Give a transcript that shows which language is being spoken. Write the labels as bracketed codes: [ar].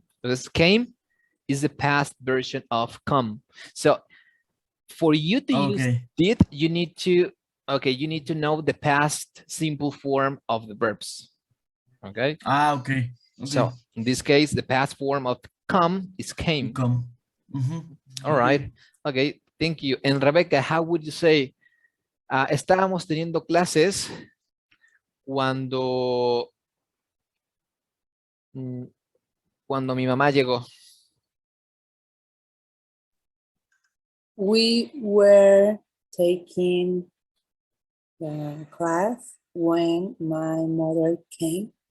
[en] Entonces, came is the past version of come. So for you to use Okay. did, you need to, okay, you need to know the past simple form of the verbs. Okay. Ah, okay. Okay. So in this case, the past form of come is came. Come. Mhm. All right. Okay. Thank you. And Rebecca, how would you say, [es] estábamos teniendo clases cuando, cuando mi mamá llegó? [en] We were taking the class when my mother came.